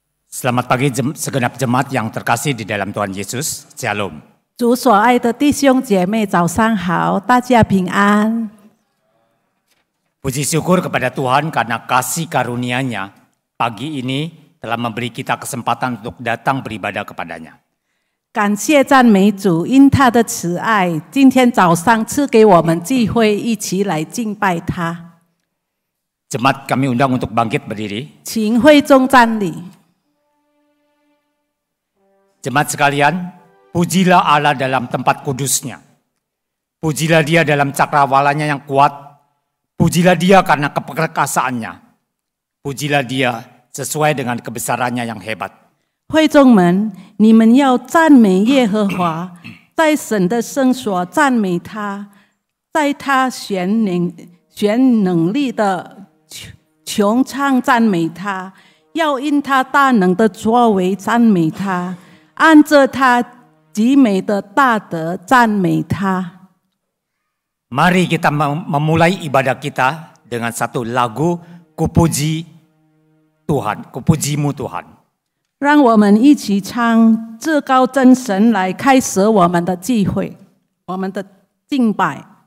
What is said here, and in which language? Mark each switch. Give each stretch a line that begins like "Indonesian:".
Indonesian: Selamat pagi segenap jemaat yang terkasih di dalam Tuhan Yesus. Shalom.
Chinese: 主所爱的弟兄姐妹，早上好，大家平安。
Indonesian: Puji syukur kepada Tuhan karena kasih karunia-Nya pagi ini telah memberi kita kesempatan untuk datang beribadah kepadanya.
Chinese: 感谢赞美主，因他的慈爱，今天早上赐给我们机会，一起来敬拜他。
Indonesian: Jemaat kami undang untuk bangkit berdiri.
Chinese: 请会众站立。
Indonesian: Jemaat sekalian, pujilah Allah dalam tempat kudus-Nya. Pujilah Dia dalam cakrawalanya yang kuat. Pujilah Dia karena keperkasaannya. Pujilah Dia sesuai dengan kebesarannya yang hebat.
Chinese: 会众们，你们要赞美耶和华，在神的圣所赞美他，在他全能力的穹苍赞美他，要因他大能的作为赞美他，按着他极美的大德赞美他。
Indonesian: Mari kita memulai ibadah kita dengan satu lagu Kupuji Tuhan, Kupujimu Tuhan.
Chinese: 让我们一起唱至高真神来开始我们的聚会，我们的敬拜。